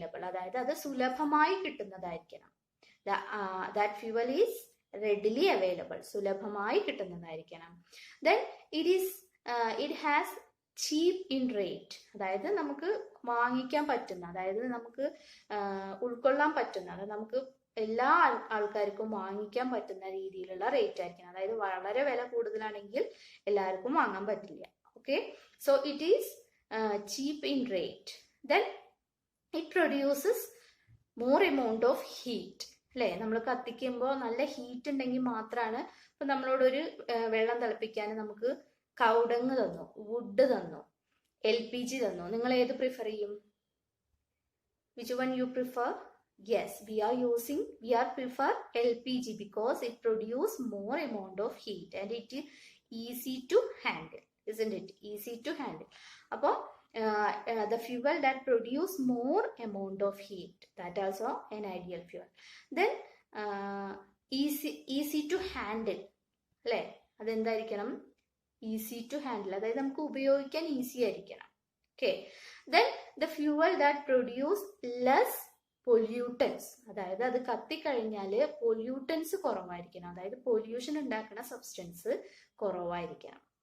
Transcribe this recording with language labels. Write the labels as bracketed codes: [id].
[ml] അതായത് അത് സുലഭമായി കിട്ടുന്നതായിരിക്കണം. [en] That fuel is readily available. [ml] സുലഭമായി കിട്ടുന്നതായിരിക്കണം. [en] Then it has cheap in rate. [ml] അതായത് നമുക്ക് വാങ്ങിക്കാൻ പറ്റുന്ന, അതായത് നമുക്ക് ഉൾക്കൊള്ളാൻ പറ്റുന്ന, അതായത് നമുക്ക് എല്ലാ ആൾക്കാർക്കും വാങ്ങിക്കാൻ പറ്റുന്ന രീതിയിലുള്ള റേറ്റ് ആയിരിക്കണം. അതായത് വളരെ വില കൂടുതലാണെങ്കിൽ എല്ലാവർക്കും വാങ്ങാൻ പറ്റില്ല. [en] Okay, so it is cheap in rate. Then it produces more amount of heat. [ml] അല്ലേ, നമ്മൾ കത്തിക്കുമ്പോൾ നല്ല ഹീറ്റ് ഉണ്ടെങ്കിൽ മാത്രമാണ്. ഇപ്പൊ നമ്മളോടൊരു വെള്ളം തിളപ്പിക്കാൻ നമുക്ക് കൗഡങ് തന്നു, വുഡ് തന്നു, LPG തന്നു, നിങ്ങൾ ഏത് പ്രിഫർ ചെയ്യും? [en] Which one you prefer? Yes, we prefer LPG because it produces more amount of heat and it is easy to handle, isn't it? Easy to handle. Appo the fuel that produce more amount of heat, that also an ideal fuel. Then easy to handle, [ml] അല്ലേ, അതെന്തായിരിക്കണം? Easy to handle, അതായത് നമുക്ക് ഉപയോഗിക്കാൻ easy ആയിരിക്കണം. Okay, [en] then the fuel that produce less pollutants, [ml] അതായത് അത് കത്തിക്കഴിഞ്ഞാൽ pollutants കുറവായിരിക്കണം, അതായത് pollution ഉണ്ടാക്കുന്ന സബ്സ്റ്റൻസ് കുറവായിരിക്കണം.